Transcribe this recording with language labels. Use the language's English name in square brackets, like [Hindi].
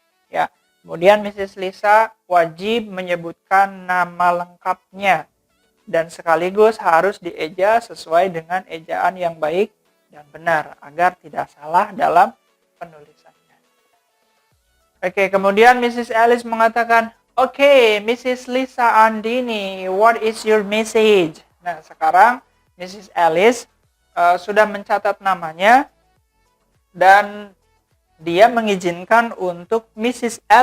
[Indonesian] Ya, kemudian Mrs. Lisa wajib menyebutkan nama lengkapnya dan sekaligus harus dieja sesuai dengan ejaan yang baik dan benar agar tidak salah dalam penulisannya. Oke, kemudian Mrs. Alice mengatakan, "Oke, Mrs. [English] Lisa Andini, what is your message?" [Indonesian] Nah, sekarang Mrs. Alice sudah mencatat namanya dan dia mengizinkan untuk Mrs.